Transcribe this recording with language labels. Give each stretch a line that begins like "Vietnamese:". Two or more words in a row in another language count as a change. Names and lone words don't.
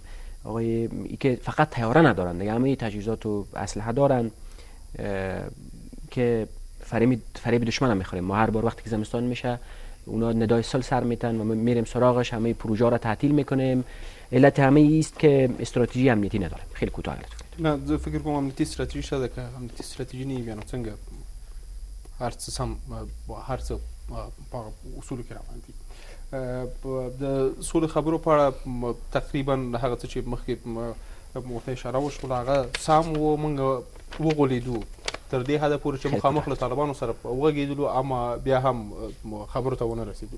Persian: آقای ای که فقط طیاره ندارن دیگه، همه تجهیزات و اسلحه دارن که فریب دشمن هم میخوریم. ما هر بار وقتی که زمستان میشه اونا ندای صلح سر میتن و ما میریم سراغش، همه پروژه را تعطیل میکنیم. علت همه است که استراتژی امنیتی نداریم. خیلی کوتاه
Pashto: نه زه فکر کوم امنیتی استراتژي شته که امنیتی استراتژي نه وي، نو څنګه هر څه سم هر څه په اصولو کې روان دي. د سولې خبرو په اړه تقریبا هغه څه چې مخکې ورته اشاره وشوله هغه سم و، موږ وغولېدو تر دې حده پورې چې مخامخ له طالبانو سره وغږېدلو، اما بیا هم خبرو ته ونه رسېدلو.